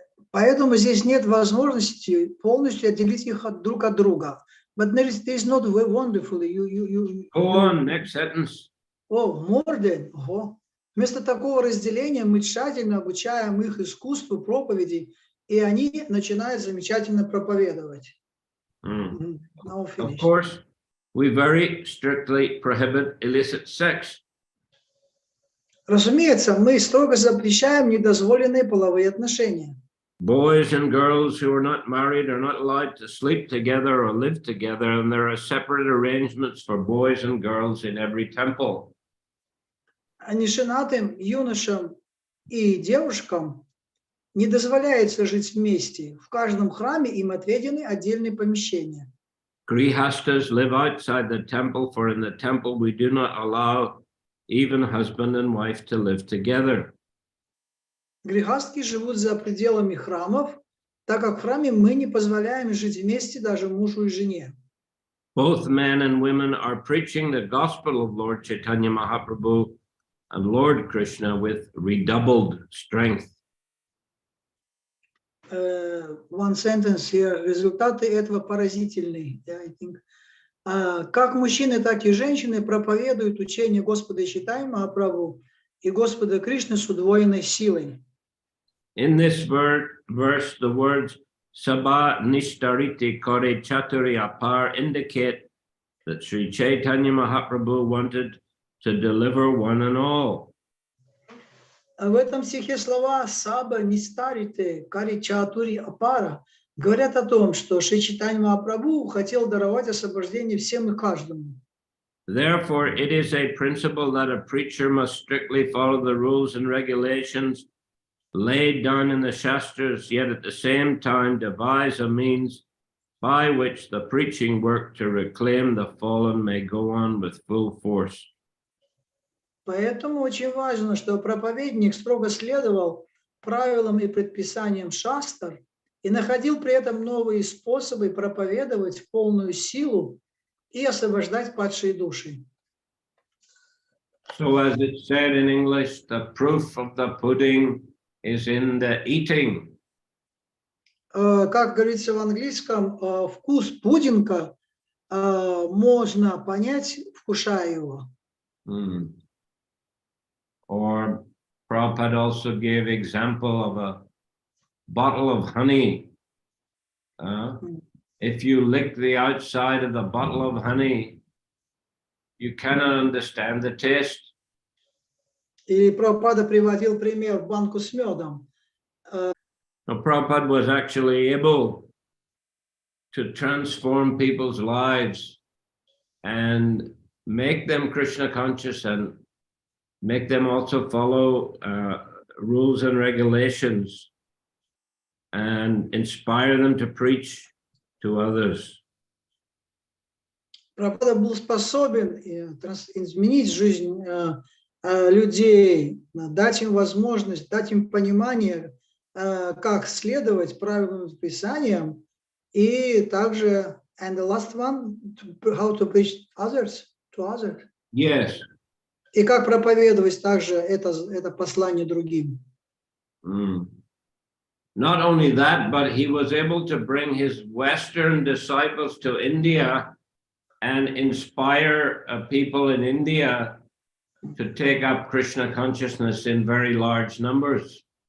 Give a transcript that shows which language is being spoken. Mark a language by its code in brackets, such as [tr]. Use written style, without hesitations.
[ru] Поэтому здесь нет возможности полностью отделить их друг от друга. [en] But there is not wonderfully. Go on, next sentence. More than. [ru] Вместо такого разделения мы тщательно обучаем их искусству проповеди, и они начинают замечательно проповедовать. [en] Of course, we very strictly prohibit illicit sex. [ru] Разумеется, мы строго запрещаем недозволенные половые отношения. [en] Boys and girls who are not married are not allowed to sleep together or live together, and there are separate arrangements for boys and girls in every temple. [ru] Неженатым юношам и девушкам не дозволяется жить вместе. В каждом храме им отведены отдельные помещения. [en] Grihastas live outside the temple, for in the temple we do not allow even husband and wife to live together. [ru] Грихастки живут за пределами храмов, так как в храме мы не позволяем жить вместе даже мужу и жене. [en] Both men and women are preaching the gospel of Lord Chaitanya Mahaprabhu and Lord Krishna with redoubled strength. One sentence here. [ru] Результаты этого поразительные. [en] I think. [ru] Как мужчины, так и женщины проповедуют учение Господа Чайтаньи Махапрабху и Господа Кришны с удвоенной силой. [en] In this verse, the words Sabha Nishtariti Kore Chaturi Apar indicate that Sri Chaitanya Mahaprabhu wanted to deliver one and all. [ru] В этом стихе слова «Саба Нистарите Кари Чатури Апара» говорят о том, что Шри Чайтанья Махапрабху хотел даровать освобождение всем и каждому. [en] Therefore, it is a principle that a preacher must strictly follow the rules and regulations laid down in the Shastras, yet at the same time devise a means by which the preaching work to reclaim the fallen may go on with full force. [ru] Поэтому очень важно, чтобы проповедник строго следовал правилам и предписаниям шастр и находил при этом новые способы проповедовать в полную силу и освобождать падшие души. [en] So as it said in English, the proof of the pudding is in the eating. [ru] Как говорится в английском, вкус пудинга можно понять, вкушая его. [en] Or Prabhupada also gave example of a bottle of honey. If you lick the outside of the bottle of honey, you cannot understand the taste. [ru] И Прабхупада приводил пример банку с медом. [en] So Prabhupada was actually able to transform people's lives and make them Krishna conscious and make them also follow rules and regulations and inspire them to preach to others. [ru] Прабхупада был способен изменить жизнь людей, дать им возможность, дать им понимание, как следовать правилам и предписаниям, и также, [en] and the last one, how to preach others, to others. Yes. [ru] И как проповедовать также это послание другим. [en] Not only that, but he was able to bring his Western disciples to India and inspire people in India to take up Krishna consciousness in very large numbers.